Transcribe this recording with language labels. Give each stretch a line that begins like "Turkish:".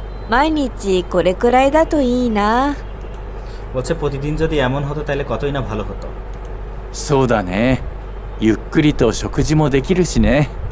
Japanese: 毎日これくらいだといいな。
Bangla: বলছে প্রতিদিন যদি এমন হতো তাহলে কতই না ভালো হতো।
Japanese: そうだね。ゆっくりと食事もできるしね。